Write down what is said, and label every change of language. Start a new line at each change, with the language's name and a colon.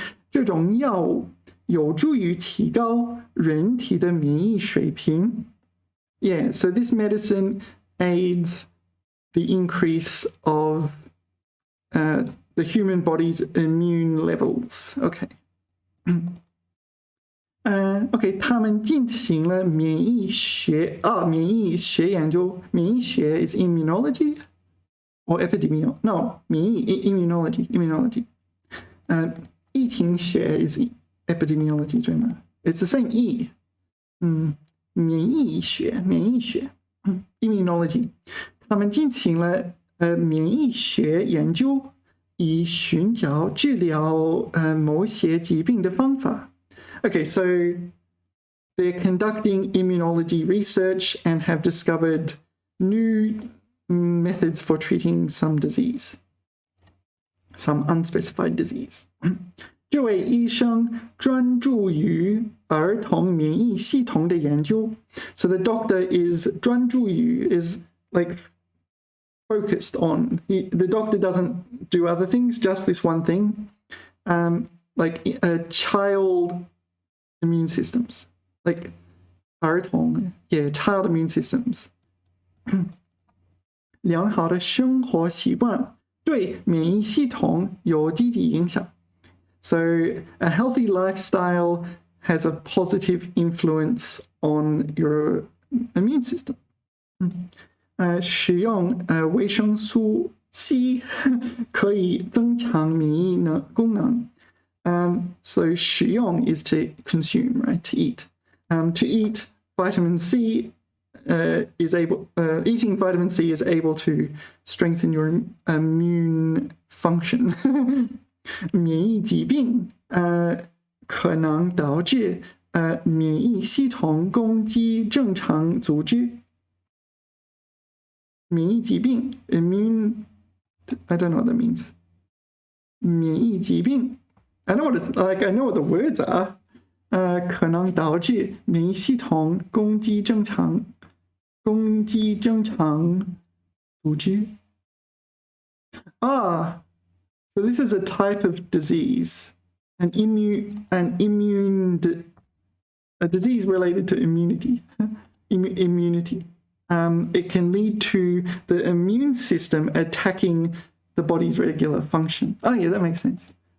Chinese: 这种药物有助于提高人体的免疫水平
English: Yeah, so this medicine aids the increase of the human body's immune levels. Okay.
Chinese: OK, 他们进行了免疫学研究。
English: 免疫学 is immunology or epidemiology? No, 免疫 immunology. 疫情学 is epidemiology,
Chinese: 对吗？
English: It's the same E.
Chinese: 免疫学 immunology， 他们进行了免疫学研究，以寻找治疗某些疾病的方法。
English: Okay, so they're conducting immunology research and have discovered new methods for treating some disease, some unspecified disease.
Chinese: 这位医生专注于儿童免疫系统的研究。
English: So the doctor is 专注于 is like focused on. The doctor doesn't do other things, just this one thing, like child immune systems, like 儿童 yeah, child immune systems.
Chinese: 良好的生活习惯对免疫系统有积极影响。
English: So a healthy lifestyle has a positive influence on your immune system.
Chinese: 使用维生素 C 可以增强免疫功能。
English: So 使用 is to consume, right? To eat. To eat vitamin C is able eating vitamin C is able to strengthen your immune function.
Chinese: 免疫疾病可能导致免疫系统攻击正常组织。
English: 免疫疾病 immune I don't know what that means. 免疫疾病 I know what it's like. I know what the words are.
Chinese: 可能导致免疫系统攻击正常组织。
English: So this is a type of disease, a disease related to immunity. Immunity. It can lead to the immune system attacking the body's regular function. Oh yeah, that makes sense.